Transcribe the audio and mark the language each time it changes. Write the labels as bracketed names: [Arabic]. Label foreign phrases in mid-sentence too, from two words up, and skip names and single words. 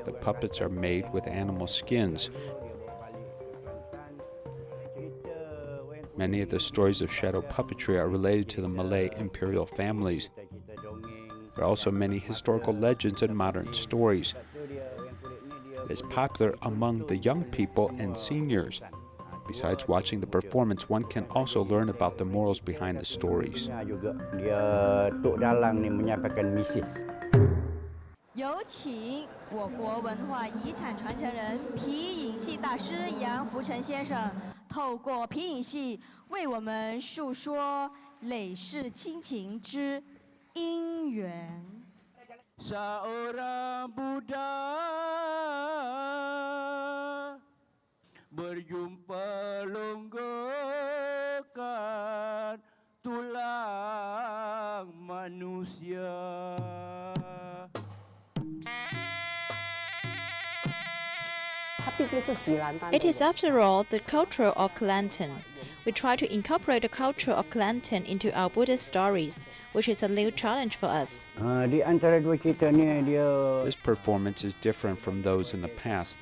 [English] The puppets are made with animal skins. Many of the stories of shadow puppetry are related to the Malay imperial families. There are also many historical legends and modern stories. It is popular among the young people and seniors. Besides watching the performance, one can also learn about the morals behind the stories. [Chinese] 有请我国文化遗产传承人皮影戏大师杨福成先生，透过皮影戏为我们述说累世亲情之因缘。 [Malay] Seorang Buddha berjumpa longgokan tulang manusia. [English] It is, after all, the culture of Kelantan. We try to incorporate the culture of Kelantan into our Buddhist stories, which is a new challenge for us. This performance is different from those in the past.